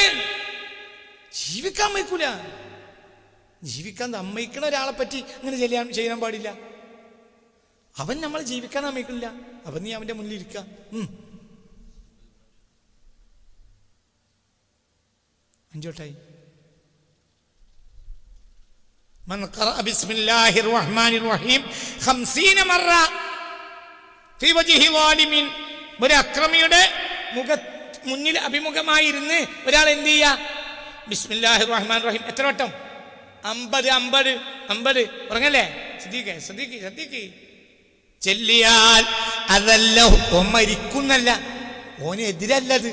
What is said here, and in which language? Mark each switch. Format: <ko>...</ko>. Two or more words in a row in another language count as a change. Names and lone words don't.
<ml>ജീവിക്കാൻ സമ്മതിക്കൂല. ജീവിക്കാൻ സമ്മതിക്കണ ഒരാളെ പറ്റി അങ്ങനെ ചെയ്യാൻ പാടില്ല. അവൻ നമ്മൾ ജീവിക്കാൻ സമ്മതിക്കണില്ല. അവൻ നീ അവന്റെ മുന്നിൽ ഇരിക്കുക. അഞ്ചോട്ടായി.</ml> <ar>من قرأ بسم الله الرحمن الرحيم 50 مرة في وجه ظالم.</ar> <ml>ഒരു അക്രമിയുടെ മുന്നിൽ അഭിമുഖമായിരുന്ന് ഒരാൾ എന്ത് ചെയ്യുക?</ml> <ar>بسم الله الرحمن الرحيم</ar> <ml>എത്ര വട്ടം? 50. ഉറങ്ങല്ലേ? ശ്രദ്ധിക്ക്. ചെല്ലിയാൽ അതല്ല ഓൻ മരിക്കുന്നല്ല, ഓന് എതിരല്ലത്.</ml>